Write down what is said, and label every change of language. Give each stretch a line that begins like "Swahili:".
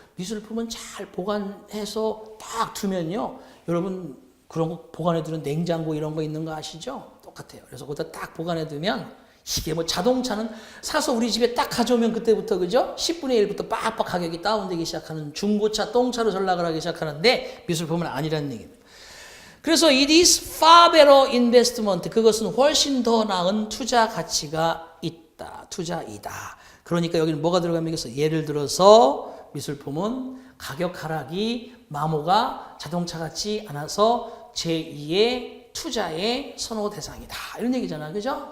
Korean: 미술품은 잘 보관해서 딱 두면요, 여러분 그런 거 보관해두는 냉장고 이런 거 있는 거 아시죠? 똑같아요. 그래서 거기다 딱 보관해두면 이게 뭐 자동차는 사서 우리 집에 딱 가져오면 그때부터 그죠? 10분의 1부터 빡빡 가격이 다운되기 시작하는 중고차, 똥차로 전락을 하기 시작하는데 미술품은 아니라는 얘기입니다.
English: 그래서 it is far better investment.
Korean: 그것은 훨씬 더 나은 투자 가치가 있다. 투자이다. 그러니까 여기는 뭐가 들어가면서 예를 들어서 미술품은 가격 하락이 마모가 자동차 같지 않아서 제2의 투자의 선호 대상이다. 이런 얘기잖아. 그죠?